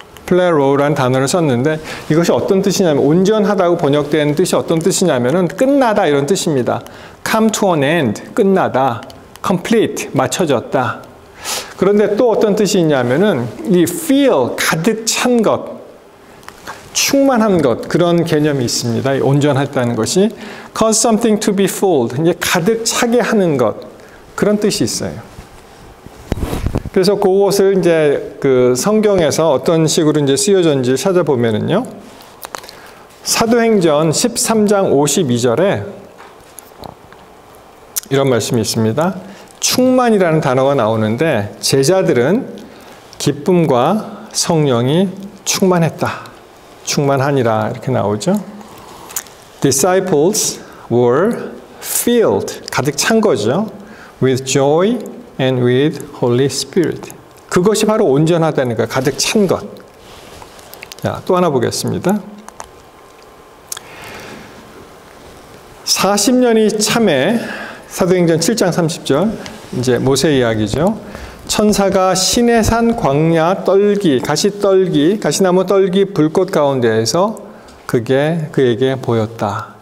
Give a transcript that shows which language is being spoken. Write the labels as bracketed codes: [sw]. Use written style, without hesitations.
[ko] 플레로라는 단어를 썼는데 이것이 어떤 뜻이냐면 온전하다고 번역된 뜻이 어떤 뜻이냐면은 끝나다 이런 뜻입니다. [en] come to an end [ko] 끝나다, [en] complete [ko] 맞춰졌다. 그런데 또 어떤 뜻이 있냐면은 이 [en] fill [ko] 가득 찬 것, 충만한 것 그런 개념이 있습니다. 온전했다는 것이 [en] cause something to be filled [ko] 이제 가득 차게 하는 것 그런 뜻이 있어요. 그래서 그것을 이제 그 성경에서 어떤 식으로 이제 쓰여졌는지 찾아보면은요. 사도행전 13장 52절에 이런 말씀이 있습니다. 충만이라는 단어가 나오는데 제자들은 기쁨과 성령이 충만했다. 충만하니라 이렇게 나오죠. [en] Disciples were filled [ko] 가득 찬 거죠. [en] With joy and with Holy Spirit. [ko] 그것이 바로 온전하다는 거예요. 가득 찬 것. 자, 또 하나 보겠습니다. 40년이 참에 사도행전 7장 30절 이제 모세 이야기죠. 천사가 시내산 광야 떨기, 가시나무 떨기 불꽃 가운데에서 그게 그에게 보였다.